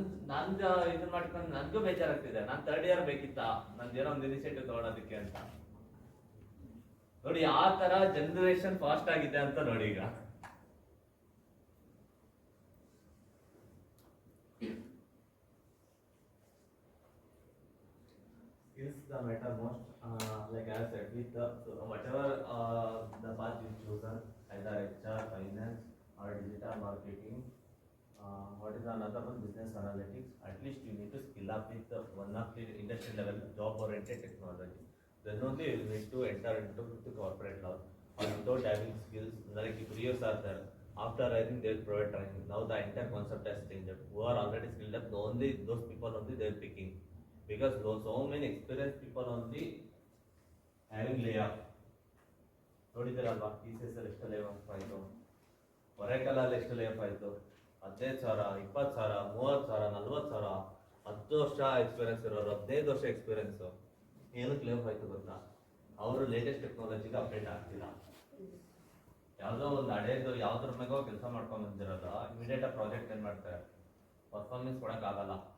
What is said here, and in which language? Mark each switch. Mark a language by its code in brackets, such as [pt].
[kn] ನಂದು ಇದನ್ನ ಮಾಡ್ಕೊಂಡು ನನ್ಗೂ ಬೇಜಾರಾಗ್ತಿದೆ. ನಾನು 3rd year ಬೇಕಿತ್ತಾ ನಂದೇನೋ ಒಂದು ಇನಿಷಿಯೇಟಿವ್ ತಗೊಳೋದಕ್ಕೆ ಅಂತ. ನೋಡಿ ಆ ತರ ಜನರೇಷನ್ ಫಾಸ್ಟ್ ಆಗಿದೆ ಅಂತ ನೋಡಿ. [en] ಈಗ skills the matter most, like I said with whatever the path you chosen, either HR, finance or digital marketing, what is another one, business analytics. At least you need to skill up with one of the industry level job oriented technology. Then only you need to enter into the corporate life. Or without having skills, like if 3 years are there, after I think they will provide training. Now the entire concept has changed. Who are already skilled up, only those people only they are picking, because so many experienced people only having layoff. [kn] ನೋಡಿದಿರಲ್ವಾ TCS ಅಲ್ಲಿ ಎಷ್ಟು ಲೇಆಫ್ ಆಯಿತು, ಒರೆಕಲಲ್ಲಿ ಎಷ್ಟು ಲೇಆಫ್ ಆಯಿತು, 15,000, 20,000, 30,000, 40,000, 10 ವರ್ಷ experience ಇರೋರು 15 ವರ್ಷ experience ಏನಕ್ಕೆ ಲೇಆಫ್ ಆಯ್ತು ಗೊತ್ತಾ? ಅವರು ಲೇಟೆಸ್ಟ್ ಟೆಕ್ನಾಲಜಿಗೆ ಅಪ್ಡೇಟ್ ಆಗ್ತಿಲ್ಲ. ಯಾವುದೋ ಒಂದು ಹಳೇದು ಯಾವ್ದ್ರ ಮೇಗೋ ಕೆಲಸ ಮಾಡ್ಕೊಂಡ್ ಬಂದಿರೋದು ಇಮಿಡಿಯೇಟ್ ಪ್ರಾಜೆಕ್ಟ್ ಏನ್ ಮಾಡ್ತಾರೆ, ಪರ್ಫಾರ್ಮೆನ್ಸ್ ಕೊಡಕ್ ಆಗಲ್ಲ.